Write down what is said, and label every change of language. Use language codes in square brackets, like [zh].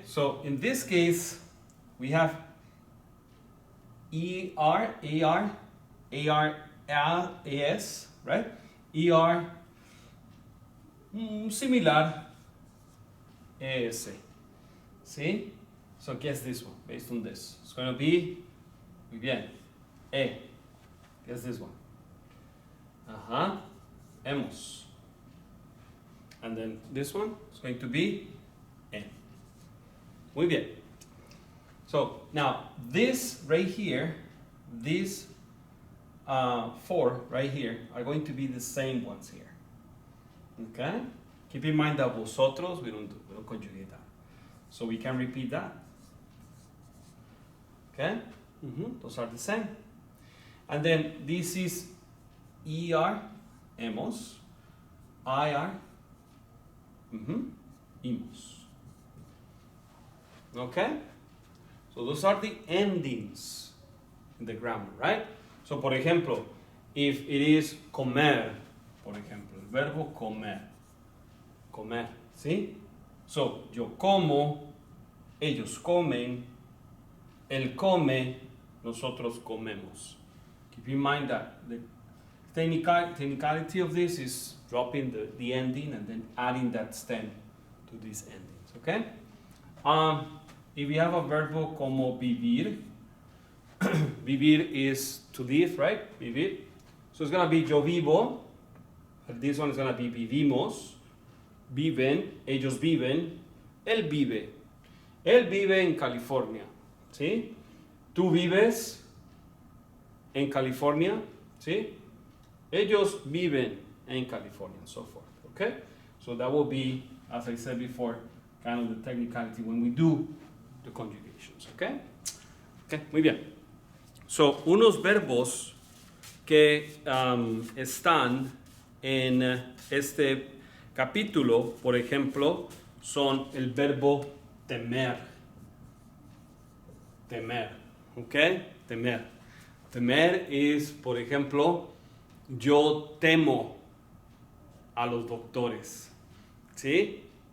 [en] So in this case, we have ER, AR, AR, AS, right? ER, similar, ES. See? So guess this one, based on this. It's going to be, [es] muy bien, [en] E. Guess this one. Hemos. And then this one is going to be N. [es] Muy bien. [en] So now this right here, these four right here are going to be the same ones here. Okay? Keep in mind that vosotros, we don't conjugate that. So we can repeat that. Okay? Those are the same. And then this is ER, hemos, IR, imos. Okay? So those are the endings in the grammar, right? [es] So, por ejemplo, [en] if it is [es] comer, por ejemplo, el verbo comer, comer, ¿sí? So, yo como, ellos comen, él come, nosotros comemos. [en] Keep in mind that the technicality of this is dropping the ending and then adding that stem to these endings, okay? If we have a verbo como vivir, vivir is to live, right? Vivir. So it's going to be [es] yo vivo. [en] This one is going to be vivimos. [es] Viven. Ellos viven. Él vive. Él vive en California. ¿Sí? Tú vives en California. ¿Sí? Ellos viven en California, [en] and so forth. Okay? So that will be, as I said before, kind of the technicality when we do the conjugations. Okay? Okay, [es] muy bien. So, unos verbos que están en este capítulo, por ejemplo, son el verbo temer. Temer, ¿ok? Temer. Temer es, por ejemplo, yo temo a los doctores, ¿sí?